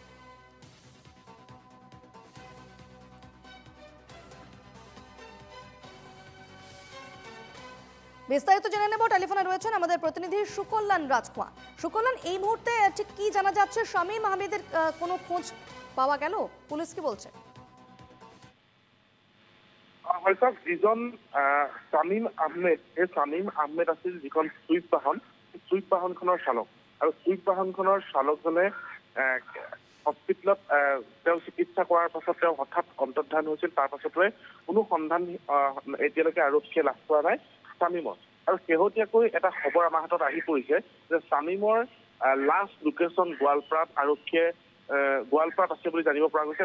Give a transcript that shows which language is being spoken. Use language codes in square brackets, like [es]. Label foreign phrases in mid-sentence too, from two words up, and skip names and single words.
[bn] বিস্তারিত জেনে নেব, টেলিফোনে রয়েছেন আমাদের প্রতিনিধি সুকল্যাণ রাজখোয়া। সুকল্যাণ, এই মুহূর্তে ঠিক কি জানা যাচ্ছে? শামীম আহমেদের কোনো খোঁজ পাওয়া গেল? পুলিশ কি বলছে? [as] যিজন শামীম আহমেদ, সেই শামীম আহমেদ আছিল যিখন চুইফট বাহনখনৰ চালক, আৰু চুইফট বাহনখনৰ চালকজনে হস্পিটেলত তেওঁ চিকিৎসা কৰাৰ পাছত তেওঁ হঠাৎ অন্তৰ্ধান হৈছিল। তাৰ পাছতে কোনো সন্ধান এতিয়ালৈকে আৰক্ষীয়ে লাভ কৰা নাই শামীমৰ। আৰু শেহতীয়াকৈ এটা খবৰ আমাৰ হাতত আহি পৰিছে যে শামীমৰ [en] last location [as] গোৱালপাৰাত আৰক্ষীয়ে গোৱালপাৰাত আছে বুলি জানিব পৰা গৈছে।